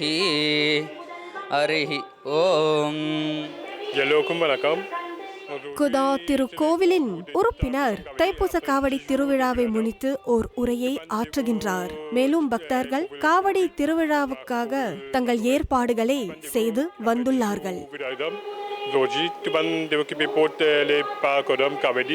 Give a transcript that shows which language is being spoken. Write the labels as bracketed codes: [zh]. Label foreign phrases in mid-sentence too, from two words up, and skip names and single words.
[ta] ஹரிஹி ஓம். எல்லோருக்கும் வணக்கம். குதா திருக்கோவிலின் உறுப்பினர் தைப்பூச காவடி திருவிழாவை முன்னிட்டு ஓர் உரையை ஆற்றுகின்றார். மேலும் பக்தர்கள் காவடி திருவிழாவுக்காக தங்கள் ஏற்பாடுகளை செய்து வந்துள்ளார்கள். [fr] Aujourd'hui, tout le monde est occupé pour les parcours Kavadi.